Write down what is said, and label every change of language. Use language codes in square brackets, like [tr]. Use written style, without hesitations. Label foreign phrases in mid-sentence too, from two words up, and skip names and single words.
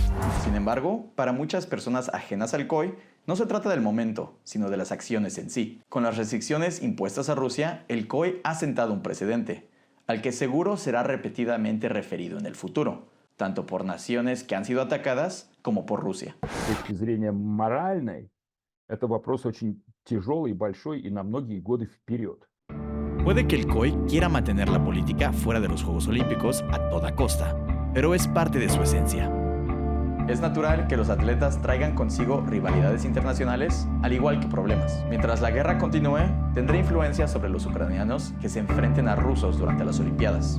[es] Sin embargo, para muchas personas ajenas al COI, no se trata del momento, sino de las acciones en sí. Con las restricciones impuestas a Rusia, el COI ha sentado un precedente, al que seguro será repetidamente referido en el futuro, tanto por naciones que han sido atacadas como por Rusia. [ru] С точки зрения моральной, это вопрос очень тяжелый, большой и на многие годы вперед. [es] Puede que el COI quiera mantener la política fuera de los Juegos Olímpicos a toda costa, pero es parte de su esencia. Es natural que los atletas traigan consigo rivalidades internacionales, al igual que problemas. Mientras la guerra continúe, tendrá influencia sobre los ucranianos que se enfrenten a rusos durante las Olimpiadas.